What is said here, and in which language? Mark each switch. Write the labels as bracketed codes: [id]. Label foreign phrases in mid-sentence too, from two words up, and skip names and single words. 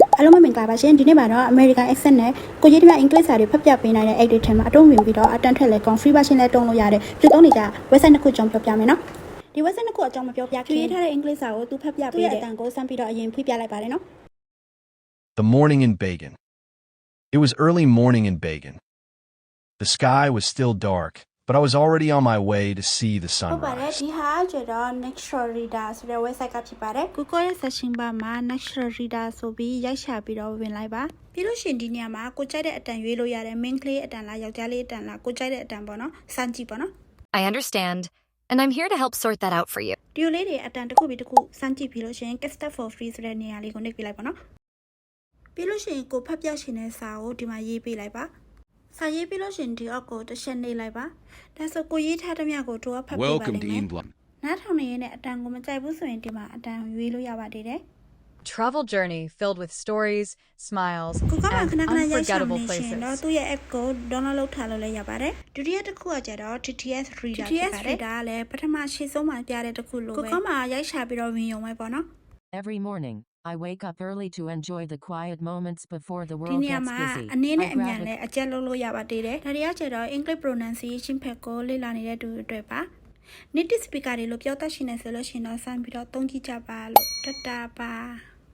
[my] အလုံးမမင်္ဂလာပါရှင်ဒီနေ့မှာတော့ [en] American accent [my] နဲ့ကိုကြီးတမ English စာတွေဖတ်ပြပေးနိုင်တဲ့ edit ထဲမှာအတုံးဝင်ပြီးတော့အတန်းထက်လဲကောင်း [en] free version [my] လဲတုံးလို့ရတယ်ပြုသုံးနေကြ website နှစ်ခုအကြောင်းပြောပြမယ်နော်ဒီ website နှစ်ခုအကြောင်းမပြောပြခင်ရေးထားတဲ့ English စာကိုသူဖတ်ပြပေးတဲ့အတန်းကိုစမ်းပြီးတော့အရင်ဖွင့်ပြလိုက်ပါတယ်နော် [en] The morning in Bagan. It was early morning in Bagan. The sky was still dark, but I was already on my way to see the [my] ဟုတ်ပါတယ် [en] sunrise. [my] ဒီဟာကျတော့ Natural Reader ဆိုတဲ့ website ကဖြစ်ပါတယ် Google ရဲ့ [en] searching bar [my] မှာ Natural Reader ဆိုပြီးရိုက်ရှာပြီးတော့ဝင်လိုက်ပါပြီးလို့ရှိရင်ဒီနေရာမှာကိုကြိုက်တဲ့အတန်ရွေးလို့ရတယ် main ကလေးအတန်လားယောက်ျားလေးအတန်လားကိုကြိုက်တဲ့အတန်ပေါ့နော်စမ်းကြည့်ပေါ့နော် [en] I understand, and I'm here to help sort that out for you. [my] ဒီလိုလေးတွေအတန်တစ်ခုပြီးတစ်ခုစမ်းကြည့်ပြီးလို့ရှိရင် [en] get start for free [my] ဆိုတဲ့နေရာလေးကိုနှိပ်ပြလိုက်ပါနော်ပြီးလို့ရှိရင်ကိုဖတ်ပြရှင်တဲ့စာကိုဒီမှာရေးပေးလိုက်ပါစာရေးပြီးလို့ရှိရင်ဒီအောက်ကိုတစ်ချက်နှိပ်လိုက်ပါဒါဆိုကိုရေးထားတဲ့မြကိုတို့ကဖတ်ပြပါလိမ့်မယ် [en] Welcome to England. [my] နားထောင်နေရင်အတန်ကိုမကြိုက်ဘူးဆိုရင်ဒီမှာအတန်ရွေးလို့ရပါသေးတယ် [en] Travel journey filled with stories, smiles, [my] ကိုကမှ [en] and [my] ခဏခဏရိုက်ရှာနေ [en] unforgettable [my] ရှင်တော့ [en] places. [my] သူ့ရဲ့ app ကို download လုပ်ထားလို့လည်းရပါတယ်ဒုတိယတစ်ခုကကျတော့ TTS Reader ဖြစ်ပါတယ် TTS Reader ကလည်းပထမရှေ့ဆုံးမှာပြတဲ့တစ်ခုလို့ပဲကိုကမှရိုက်ရှာပြီးတော့ဝင်ရုံပဲပေါ့နော် [en] Every morning, I wake up early to enjoy the quiet moments before the [my] ဒီ [en] world [my] နေရာ [en] gets [my] မှာ [en] busy. [my] အနေနဲ့ [en] I [my] အမြန် [en] grab [my] လဲ [en] a [my] အကျက်လုပ်လို့ရပါသေးတယ်ဒါတွေကကျတော့ [en] English pronunciation [my] ဖက်ကိုလေ့လာနေတဲ့သူတွေပါ [en] native speaker [my] တွေလို့ပြောတတ်ရှင်နေဆိုလို့ရှင်တော့စမ်းပြီးတော့သုံးကြည့်ကြပါလို့တတာပါ